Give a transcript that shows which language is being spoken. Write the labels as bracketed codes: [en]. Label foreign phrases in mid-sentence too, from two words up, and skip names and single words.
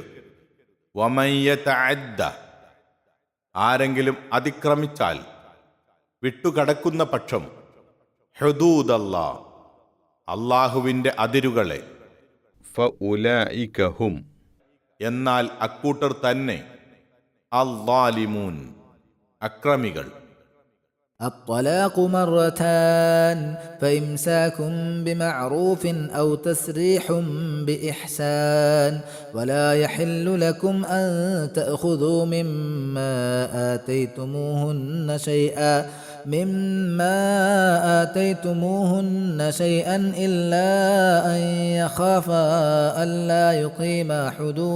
[ar] ومن يتعد [ml] ആരെങ്കിലും അതിക്രമിച്ചാൽ, വിട്ടുകടക്കുന്ന പക്ഷം. ഹുദൂദല്ലാ അല്ലാഹുവിൻ്റെ അതിരുകളെ. [ar] فأولئك هم [ml] എന്നാൽ അക്കൂട്ടർ തന്നെ. അദ്ദാലിമൂൻ അക്രമികൾ. [ar] الطلاق مرتان فإمساك بمعروف أو تسريح بإحسان ولا يحل لكم أن تأخذوا مما آتيتموهن شيئا إلا أن يخافا ألا يقيما حدود